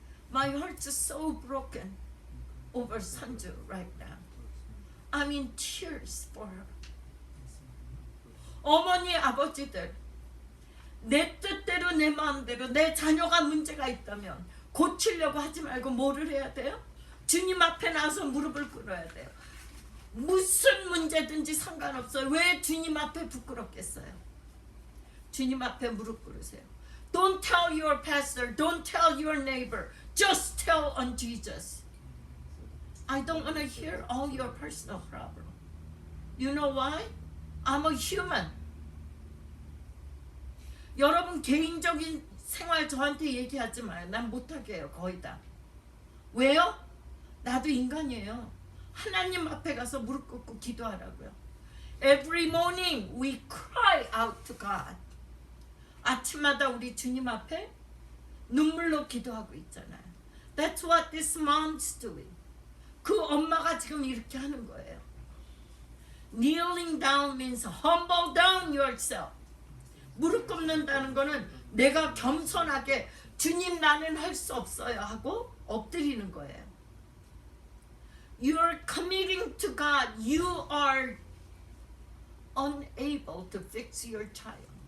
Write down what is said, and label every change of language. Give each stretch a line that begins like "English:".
English: My heart is so broken over Sanju right now. I'm in tears for her.
Korean: 어머니, 아버지들, 내 뜻대로 내 마음대로 내 자녀가 문제가 있다면 고치려고 하지 말고 뭐를 해야 돼요? 주님 앞에 나서 무릎을 꿇어야 돼요. 무슨 문제든지 상관없어요. 왜 주님 앞에 부끄럽겠어요? 주님 앞에 무릎 꿇으세요.
English: Don't tell your pastor. Don't tell your neighbor. Just tell on Jesus. I don't want to hear all your personal problem. You know why? I'm a human.
Korean: 여러분 개인적인 생활 저한테 얘기하지 마요. 난 못하게 해요. 거의 다. 왜요? 나도 인간이에요. 하나님 앞에 가서 무릎 꿇고 기도하라고요.
English: Every morning we cry out to God.
Korean: 아침마다 우리 주님 앞에 눈물로 기도하고 있잖아요.
English: That's what this mom's doing.
Korean: 그 엄마가 지금 이렇게 하는 거예요.
English: Kneeling down means humble down yourself.
Korean: 무릎 꿇는다는 거는 내가 겸손하게 주님 나는 할 수 없어요 하고 엎드리는 거예요.
English: You're committing to God. You are unable to fix your child.